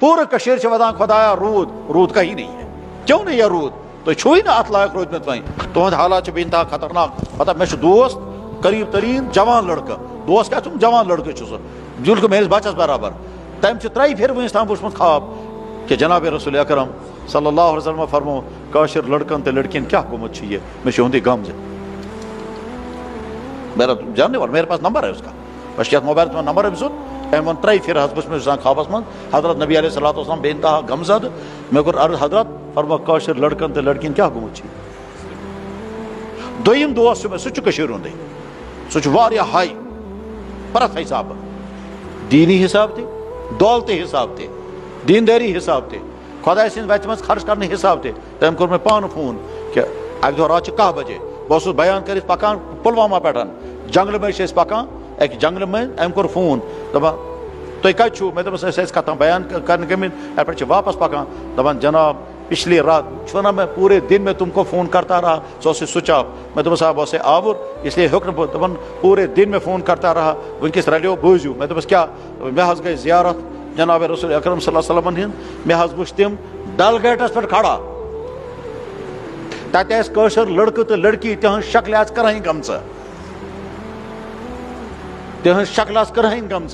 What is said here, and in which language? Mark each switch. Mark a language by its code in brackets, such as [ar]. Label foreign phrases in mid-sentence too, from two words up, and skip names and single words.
[ks] پورٕ کٔشیٖر چھِ وَدان خۄدایا روٗد [ur] کہیں نہیں ہے. کیوں نہیں ہے [ks] روٗد؟ تُہۍ چھُوٕے نہٕ اَتھ لایق روٗدمٕتۍ وۄنۍ. تُہُنٛد حالات چھِ بے انتہا خطرناک. پتہ مےٚ چھُ دوست قریٖب تریٖن جوان لڑکہٕ. دوست کیٛاہ چھُم جوان لڑکہٕ چھُ سُہ بِلکُل میٲنِس بَچَس برابر. تٔمۍ چھُ 3 پھِرِ وٕنیُس تام وٕچھمُت خواب کہ جناب رسول اکرم [ar] صلی اللہ علیہ وسلم [ks] فرمو کٲشِر لڑکن تہٕ لڑکین کیٛاہ گوٚمُت چھُ یہِ. مےٚ چھُ یِہُنٛدُے غم زِ [ur] میرا جاننے والا میرے پاس نمبر ہے اس کا. [ks] بس یَتھ موبائلس منٛز نمبر أمۍ سُنٛد. أمۍ ووٚن 3 پھِرِ حظ بہٕ چھُس خوابس منٛز حضرت نبی [ar] علیہ الصلوۃ والسلام [ks] بے انتہا غمزدٕ. مےٚ کوٚر عرض حضرت فرمو کٲشِر لڑکن تہٕ لڑکین کیٛاہ گوٚمُت چھُ. دوٚیِم دوست چھُ مےٚ سُہ چھُ کٔشیٖرِ ہُنٛدُے. سُہ چھُ واریاہ ہاے پرٛٮ۪تھ حِسابہٕ دیٖنی حِساب تہِ دولتہٕ حِساب تہِ دیٖندٲری حِساب تہِ خۄداے سٕنٛزِ وَتہِ منٛز خرچ کرنہٕ حِساب تہِ. تٔمۍ کوٚر مےٚ پانہٕ فون کہِ اَکہِ دۄہ راتھ چھِ 10 بجے بہٕ اوسُس بیان کٔرِتھ پکان پُلوامہ پٮ۪ٹھ جنگلہٕ مٔنٛزۍ چھِ أسۍ پکان اَکہِ جنگلہٕ مٔنٛزۍ. أمۍ کوٚر فون دپان تُہۍ کتہِ چھُو. مےٚ دوٚپمَس أسۍ ٲسۍ کتھ بیان کرنہِ گٔمٕتۍ اَتہِ پٮ۪ٹھ چھِ واپس پکان. [ur] دپان جناب پچھلی رات [ks] چھُ نا [ur] میں پورے دن میں تم کو فون کرتا رہا سو سے [en] switch off. [ks] میں دوٚپمَس صاحب اوسے آوُر اس لیے ہیوٚک نہٕ بہٕ. دپان [ur] پورے دن میں فون کرتا رہا [ks] وٕنکیٚس رلیو بوٗزِو. مےٚ دوٚپمَس کیٛاہ. مےٚ حظ گٔے زیارت جناب رسول اکرم [ar] صلی اللہ علیہ وسلمن [ks] ہِنٛد. مےٚ حظ وٕچھ تِم ڈل گیٹس پٮ۪ٹھ کھڑا. تتہِ ٲسۍ کٲشِر لڑکہٕ تہٕ لڑکی تِہنٛز شکلہِ آسہٕ کرہٕنۍ گٔمژٕ. تِہنٛز شکلہٕ آسہٕ کرہٕنۍ گٔمژٕ.